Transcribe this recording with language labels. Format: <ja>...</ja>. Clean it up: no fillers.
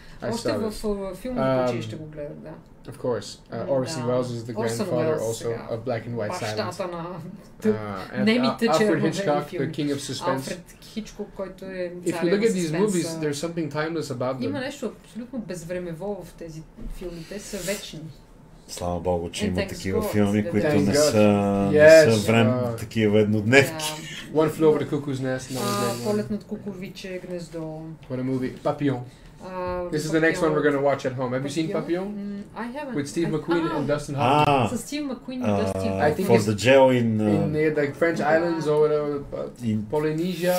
<bg>Още в филмното училище го гледах, да.</bg> <en>Of course. Orson Welles is the grandfather also of Black and White Silence.</en> <bg>Бащата на немите черновени</bg> <en>Hitchcock,</en> <bg>филми.</bg> <en>the king of suspense.</en> <bg>Алфред Хичкок, който е</bg> <en>If you look at these movies, there's something timeless about them.</en> <bg>Има нещо абсолютно безвремево в тези филми. Те са вечни. Слава Богу, че има такива филми, които не са такива еднодневки.</bg> <en>One Flew Over the Cuckoo's Nest.</en> <bg>Полет над кукурвиче гнездо.</bg> <en>What a movie. Papillon. This is the next one we're going to watch at home. Have you seen Papillon? I haven't. With Steve McQueen and Dustin Hoffman. So Steve McQueen and Dustin. I think for the jail in the French islands or whatever, in Polynesia.</en>